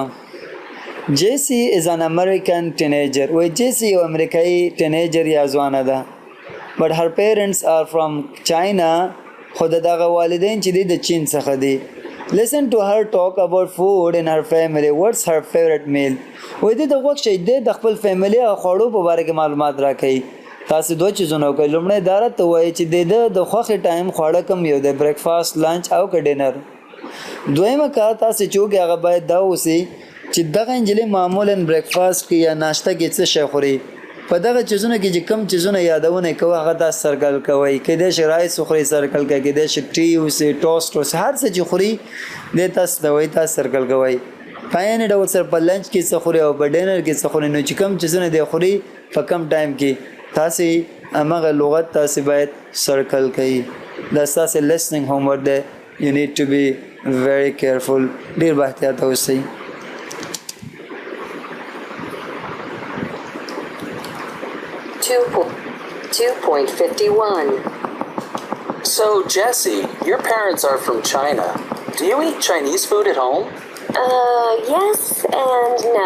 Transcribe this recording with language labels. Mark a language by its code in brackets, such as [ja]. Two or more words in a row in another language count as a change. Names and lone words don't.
[en] جیسی is an American teenager. [ps] وایي جیسی یو امریکایي ټینیجر یا ځوانه ده. [en] but her parents are from China. [ps] خو دغه والدین چې دي د چین څخه دي. [en] Listen to her talk about food in her family. What's her favorite meal? [ps] وایي د غوږ شئ د خپل فیملی او خوړو په باره کې معلومات راکوي. تاسو دوه چیزونه وکړئ. لومړی دا راته وایي چې د خوښې ټایم خواړه کوم یو دی بریکفاسټ، لنچ او که ډینر. دویمه کار تاسو چې وکړئ هغه باید دا اوسي چې دغه نجلۍ معمولا بریکفاسټ کې یا ناشته کې څه شی خوري. په دغه چیزونه کې چې کم چیزونه یادونه کوي هغه تاسو سرکل کوئ. کیدای شي رایس وخورئ سرکل کوئ، کیدای شي ټي اوسي، ټوسټ اوسي، هر څه چې خوري دې تاسو ته وایي تاسو سرکل کوئ. په عین ډول سره په لنچ کې څه خوري او په ډینر کې څه خوري نو چې کوم چیزونه دی خوري په کم ټایم کې تاسې همغه لغت تاسې باید سرکل کړئ دا ستاسې [en] listening homework [ps] دی [en] you need to be very careful [ps] ډېر با احتیاطه اوسئ [en] Two point 51. So, Jesse, your parents are from China. Do you eat Chinese food at home? Yes and no.